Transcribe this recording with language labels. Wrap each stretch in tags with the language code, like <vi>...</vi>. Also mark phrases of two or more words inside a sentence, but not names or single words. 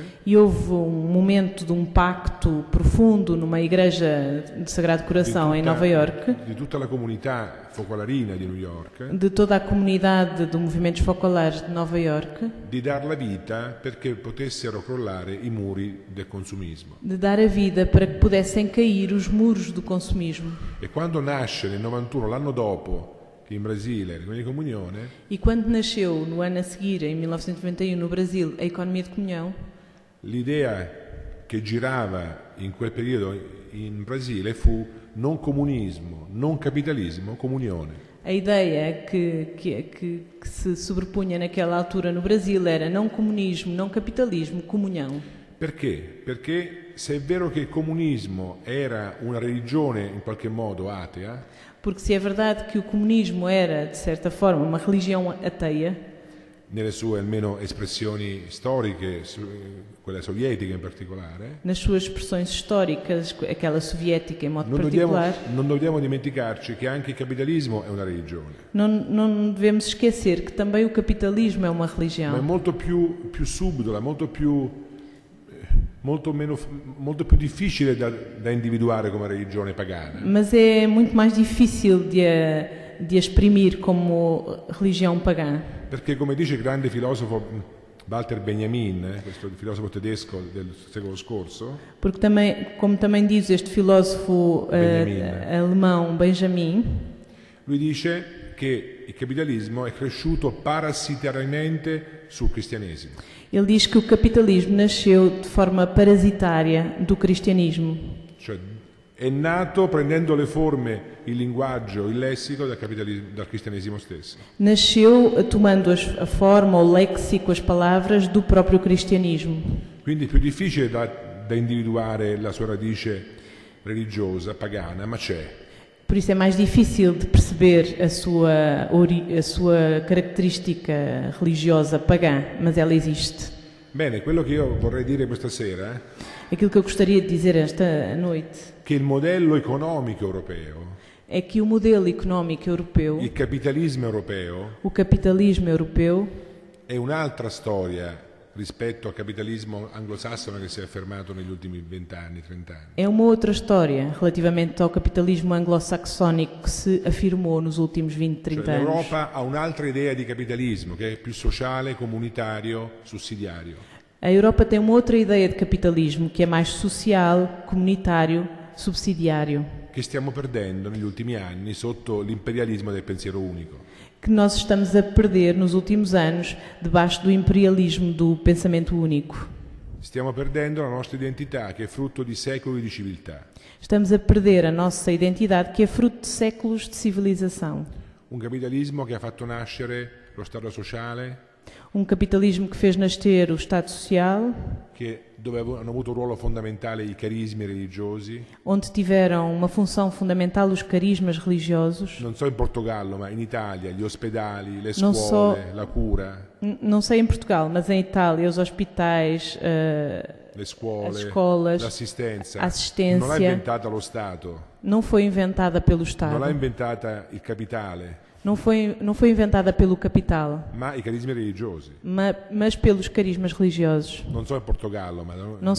<pt>E houve momento de pacto profundo numa igreja de Sagrado Coração em Nova York,</pt> <it>di tutta la comunità focolarina di New York,</it> <pt>de toda a comunidade do Movimentos Focolares de Nova York,</pt> <it>di dar la vita perché potessero crollare i muri del consumismo.</it> <pt>de dar a vida para que pudessem cair os muros do consumismo.</pt> <it>E quando nasce nel 91, l'anno dopo, in Brasile, l'economia di comunione,</it> <pt>E quando nasceu, no ano a seguir, em 1991, no Brasil, a economia de comunhão,</pt> <it>l'idea che girava in quel periodo in Brasile fu non comunismo, non capitalismo, comunione.</it> <pt>a ideia que se sobrepunha naquela altura no Brasil era não comunismo, não capitalismo, comunhão.</pt> <it>Perché? Perché se è vero che il comunismo era una religione in qualche modo atea,</it> <pt>Porque se é verdade que o comunismo era, de certa forma, uma religião ateia,</pt> <it>nelle sue almeno espressioni storiche, quella sovietica in particolare,</it> <pt>nas suas expressões históricas, aquela soviética em modo</pt> <it>non</it> <pt>particular,</pt> <it>dobbiamo dimenticarci che anche il capitalismo è una religione,</it> <pt>não devemos esquecer que também o capitalismo é uma</pt> <it>ma è</it> <pt>religião.</pt> <it>molto più subdola, molto più difficile da individuare come religione pagana.</it> <pt>Mas é muito mais difícil de a exprimir como religião pagã.</pt> <it>Perché come dice il grande filosofo Walter Benjamin, questo filosofo tedesco del secolo scorso,</it> <pt>Porque também, como também diz este filósofo alemão Benjamin,</pt> <it>lui dice che il capitalismo è cresciuto parassitariamente sul cristianesimo.</it> <pt>ele diz que o capitalismo nasceu de forma parasitária do cristianismo.</pt> <it>Cioè è nato prendendo le forme, il linguaggio, il lessico dal cristianesimo stesso.</it> <pt>Nasceu tomando a forma, o léxico, as palavras do próprio cristianismo.</pt> <it>Quindi è più difficile da individuare la sua radice religiosa, pagana, ma c'è.</it> <pt>Por isso é mais difícil de perceber a sua característica religiosa pagã, mas ela existe.</pt> <it>Bene, quello che io vorrei dire questa sera</it> <pt>Aquilo que eu gostaria de dizer esta noite</pt> <it>che il modello economico europeo,</it> <pt>é que o modelo económico europeu,</pt> <it>il capitalismo europeo,</it> <pt>o capitalismo europeu,</pt> <it>è un'altra storia rispetto al capitalismo anglosassone che si è affermato negli ultimi 20 anni, 30 anni.</it> <pt>é uma outra história relativamente ao capitalismo anglo-saxónico que se afirmou nos últimos 20, 30</pt> <it>Cioè,</it> <pt>anos.</pt> <it>l'Europa ha un'altra idea di capitalismo che è più sociale, comunitario, sussidiario.</it> <pt>A Europa tem uma outra ideia de capitalismo que é mais social, comunitário, subsidiário,</pt> <it>che stiamo perdendo negli ultimi anni sotto l'imperialismo del pensiero unico.</it> <pt>que nós estamos a perder nos últimos anos debaixo do imperialismo do pensamento único.</pt> <it>Stiamo perdendo la nostra identità che è frutto di secoli di civiltà.</it> <pt>Estamos a perder a nossa identidade que é fruto de séculos de civilização.</pt> <it>Un capitalismo che ha fatto nascere lo Stato sociale,</it> <pt>Um capitalismo que fez nascer o Estado Social,</pt> <it>dove hanno avuto un ruolo fondamentale i carismi religiosi,</it> <pt>onde tiveram uma função fundamental os carismas religiosos.</pt> <it>non so in Portogallo, ma in Italia, gli ospedali, le Non scuole, so- la cura,</it> <pt>Não sei em Portugal, mas em Itália, os hospitais,</pt> <it>le scuole, As scuole, l'assistenza, assistenza. non l'ha inventata lo Stato,</it> <pt>não foi inventada pelo</pt> <it>non l'ha</it> <pt>Estado,</pt> <it>inventata il capitale,</it> <pt>não foi inventada pelo capital,</pt> <it>ma i carismi religiosi.</it> <pt>mas pelos carismas religiosos.</pt> <it>Non so in Portogallo, ma</it>